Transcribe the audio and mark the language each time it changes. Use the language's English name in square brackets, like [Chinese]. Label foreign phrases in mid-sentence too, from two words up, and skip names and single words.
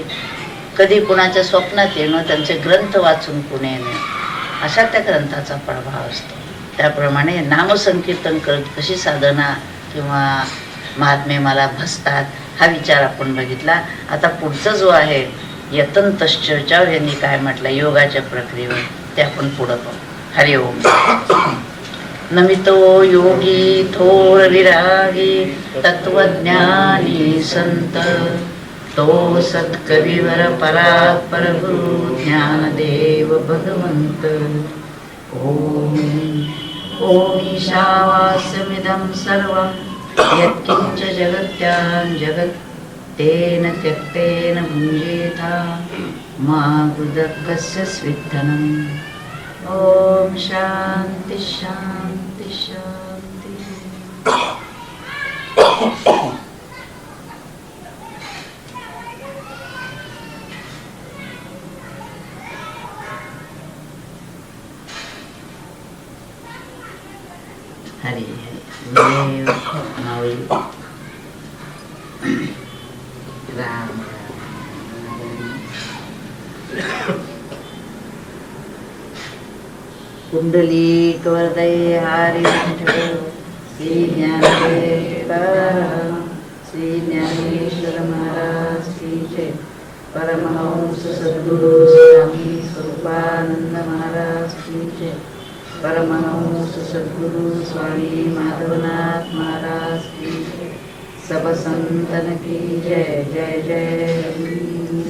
[Marathi] कधी कुणाच्या स्वप्नात येणं, त्यांचे ग्रंथ वाचून पुणे येणं, अशा त्या ग्रंथाचा प्रभाव असतो. त्याप्रमाणे नामसंकीर्तन करत कशी साधना किंवा महात्मे मला भसतात हा विचार आपण बघितला. आता पुढचं जो आहे यतंतश्चर्चावर यांनी काय म्हटलं योगाच्या प्रक्रियेवर ते आपण पुढं पाहू. हरि ओम. नमितो योगी थोर विरागी तत्वज्ञानी संत, तो सत्कविवर परात्पर गुरु ज्ञानदेव भगवंत. [Sanskrit] ओम ओम ईशावास्यमिदं सर्वं यत्किंच जगत्यां जगत् तेन त्यक्तेन भुञ्जेथा मा गुदकस्य स्विद्धनम्. ओम शांति शांति शांति. [Marathi] हरि हरि माऊली राम राम. [Hindi] कुंडलिक वरदय हरि श्री ज्ञानदेव श्री ज्ञानेश्वर महाराज की जय. परमहंस सद्गुरु स्वामी स्वरूपानंद महाराज की जय. परमहंस सद्गुरु स्वामी माधवनाथ महाराज की जय. सब संतन की जय. जय जय.